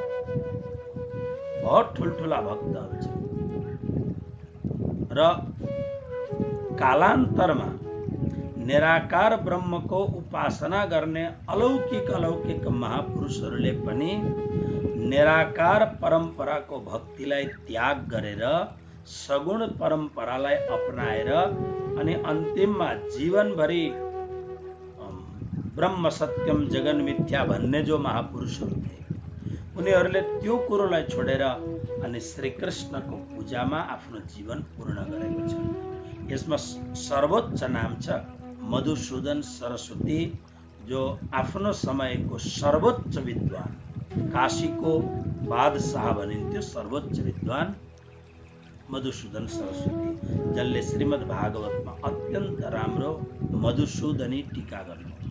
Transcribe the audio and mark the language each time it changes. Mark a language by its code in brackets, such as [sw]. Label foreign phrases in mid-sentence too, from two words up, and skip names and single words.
[ne] बहुत ठुल्ठुला भक्तहरू छन् र कालान्तरमा निराकार ब्रह्मको उपासना गर्ने अलौकिक महापुरुषहरूले पनि निराकार परम्पराको भक्तिलाई त्याग गरेर सगुण परम्परालाई अपनाएर अनि अन्तिममा जीवनभरि [sa] ब्रह्म सत्यम जगन मिथ्या [ne] भन्ने जो महापुरुषहरू थिए उनीहरूले त्यो कुरोलाई छोडेर अनि श्री कृष्णको पूजामा आफ्नो जीवन पूर्ण गरेको छ। यसमा सर्वोच्च नाम छ मधुसूदन सरस्वती, जो आफ्नो समयको सर्वोच्च विद्वान, काशीको बादशाह भनिन्थ्यो सर्वोच्च विद्वान मधुसूदन सरस्वती, जसले श्रीमद् भागवतमा अत्यन्त राम्रो मधुसूदनी टीका गर्नुहुन्छ।